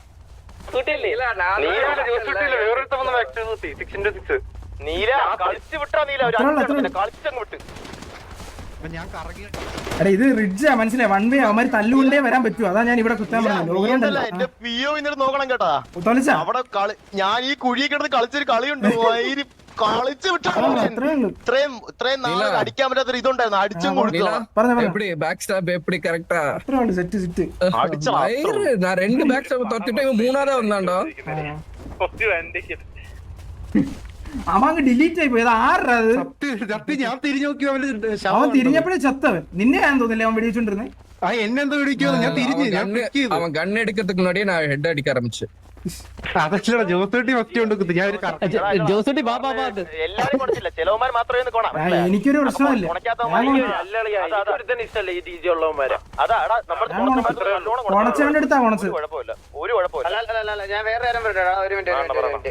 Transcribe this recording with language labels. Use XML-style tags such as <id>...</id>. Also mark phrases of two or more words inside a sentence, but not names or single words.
<ml>എടാ ഇത് റിഡ്ജാ, മനസ്സിലായി?</ml> <en>one way</en> <ml>അവന്മാര് തല്ലുകൊണ്ടേ വരാൻ പറ്റൂ. അതാ ഞാൻ ഇവിടെ കുത്താൻ പറഞ്ഞു. നോക്കണം കേട്ടാ, ഞാൻ ഈ കുഴി കിടന്ന് കളിച്ചൊരു കളിയുണ്ട്. കളിച്ചു ഇത്രയും നാളെ അടിക്കാൻ പറ്റാത്ത ഇതുണ്ടായിരുന്നു. അടിച്ചും കൊടുത്തു.</ml> <en>back stop</en> <ta>எப்படி கரெக்டா</ta> <ml>സെറ്റ്</ml> <ta>நான் 2</ta> <en>back stop</en> <ta>தொட்டுட்டு மூணாவதா வந்தான்டா.</ta> <ml>അവൻ ഡിലീറ്റ് ആയി പോയത്. ആരുടെ അത്? ഞാൻ തിരിഞ്ഞു നോക്കി അവൻ തിരിഞ്ഞപ്പോഴേ ചത്തവൻ. നിന്നെ ഞാൻ തോന്നില്ലേ അവൻ വെടിവെച്ചോണ്ടിരുന്നേ? എന്നെന്തോ വിളിക്കോ? ഞാൻ തിരിഞ്ഞു</ml> <ta>அவன் கன் எடுக்கிறதுக்கு முன்னாடியே நான் ஹெட் அடிக்க ஆரம்பிச்சேன்.</ta> <ml>അതല്ല ജോസൂട്ടി ഫസ്റ്റ് കൊണ്ട് ഞാൻ ജോസൂട്ടി എല്ലാരും കൊടുത്തില്ല, ചിലവന്മാർ മാത്രമേ എനിക്കൊരു പ്രശ്നമില്ല. കൊണച്ചവന്റെ അടുത്താ കൊണച്ച്. ഒരു കുഴപ്പമില്ല. ഞാൻ വേറെ കാര്യം പറയട്ടാ, ഒരു മിനിറ്റ്.</ml>